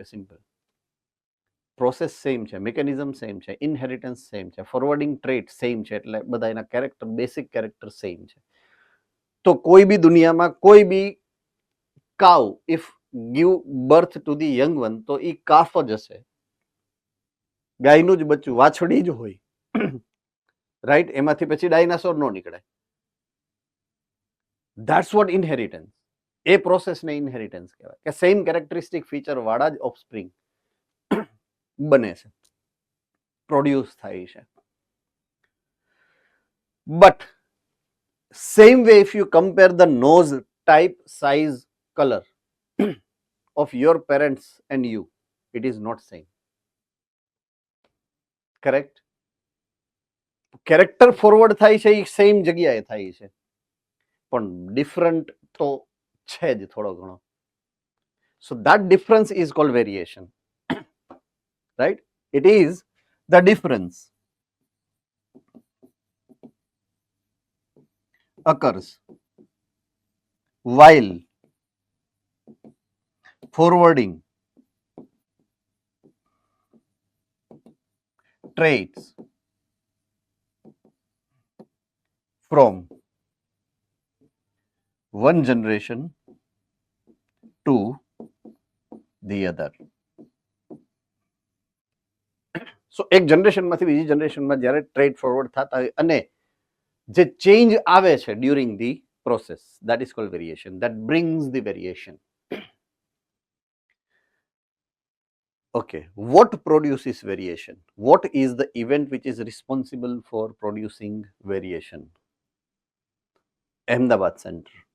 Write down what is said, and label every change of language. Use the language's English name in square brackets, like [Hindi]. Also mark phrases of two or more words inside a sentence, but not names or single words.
[Gujarati] સિમ્પલ. પ્રોસેસ સેમ છે, મિકેનિઝમ સેમ છે, ઇનહેરિટન્સ સેમ છે, [English] forwarding trait same [Gujarati] છે, એટલે બધા એના કેરેક્ટર, [English] basic character same [Gujarati] છે. તો કોઈ બી દુનિયામાં કોઈ બી [English] cow if give birth to the young one, [Gujarati] તો ઈ કાફ જ હશે, ગાયનું જ બચ્ચું, વાછડી જ હોય, રાઈટ? એમાંથી પછી ડાયનાસોર નો નીકળે. [English] that's what inheritance. [Gujarati] એ પ્રોસેસને ઇનહેરિટન્સ કહેવાય, કે [English] same characteristic feature [Gujarati] વાળા જ ઓફસ્પ્રિંગ બને છે, પ્રોડ્યુસ થાય છે. [English] but same way if you compare the nose type, size, colour of your parents and you, it is not same. Correct? [Gujarati] કેરેક્ટર ફોરવર્ડ થાય છે એ સેમ જગ્યાએ થાય છે, પણ ડિફરન્ટ તો છે જ થોડો ઘણો. [English] સો that difference is called variation. Right? It is the difference occurs while forwarding traits from one generation to the other. [Gujarati] સો એક જનરેશનમાંથી બીજી જનરેશનમાં જ્યારે ટ્રેડ ફોરવર્ડ થતા હોય અને જે ચેન્જ આવે છે [English] during the process, that is called variation. That brings the variation. Okay, what produces variation? What is the event which is responsible for producing variation? Ahmedabad Center.